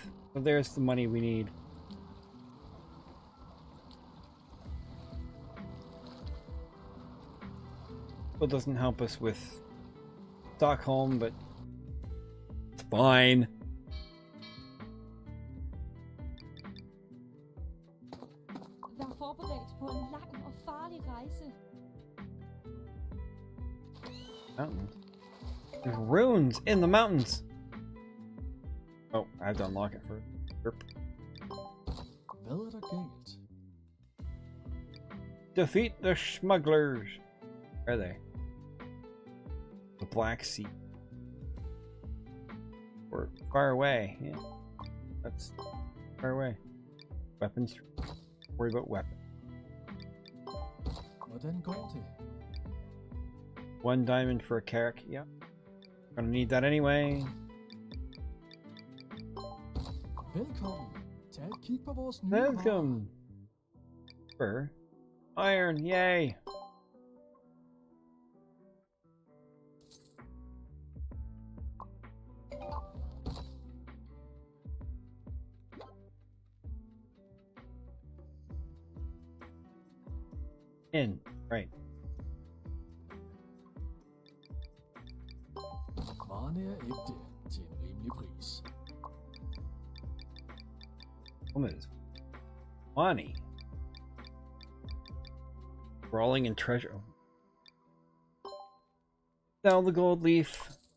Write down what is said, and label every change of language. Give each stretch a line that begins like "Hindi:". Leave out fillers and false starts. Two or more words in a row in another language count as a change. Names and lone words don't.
English: So there's the money we need. Still doesn't help us with Stockholm, but it's fine.
Danish: Vær forberedt på en lang og farlig rejse.
English: Mountains. There's runes in the mountains. Oh, I have to unlock it first. Derp.
Danish: Hvad er der galt?
English: Defeat the smugglers. Where are they? The Black Sea. Or far away. Yeah, that's far away. Weapons. Worry about weapons.
Danish: Hvordan går det?
English: 1 diamond for a carrot. Yeah. Gonna need that anyway.
Danish: Velkommen. Tag et kig på vores nye varer.
English: Welcome. For iron. Yay. In. Right.
Danish: Varerne er ægte til en rimelig pris.
English: Woman's money. Brawling in treasure. Sell the gold leaf.